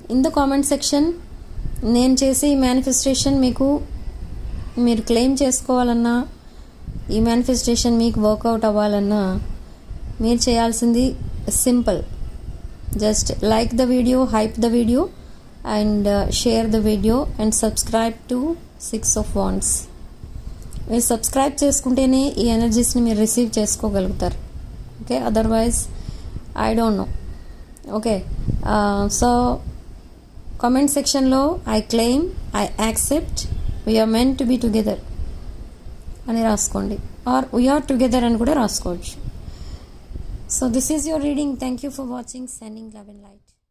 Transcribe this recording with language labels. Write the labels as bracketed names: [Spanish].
[English] in the comment section [Telugu] నేను చేసే ఈ మేనిఫెస్టేషన్ మీరు క్లెయిమ్ చేసుకోవాలన్నా, ఈ మేనిఫెస్టేషన్ మీకు వర్కౌట్ అవ్వాలన్నా మీరు చేయాల్సింది simple. [English] Just like the video, hype the video and share the video and subscribe to 6 of Wands. [Telugu] మీరు సబ్స్క్రైబ్ చేసుకుంటేనే ఈ ఎనర్జీస్ని మీరు రిసీవ్ చేసుకోగలుగుతారు. [English] Okay, otherwise I don't know. Okay, so comment సెక్షన్లో I claim, I accept, we are meant to be together [Telugu] అని రాసుకోండి, [English] or we are together [Telugu] అని కూడా రాసుకోవచ్చు. [English] So this is your reading. Thank you for watching. Sending love and light.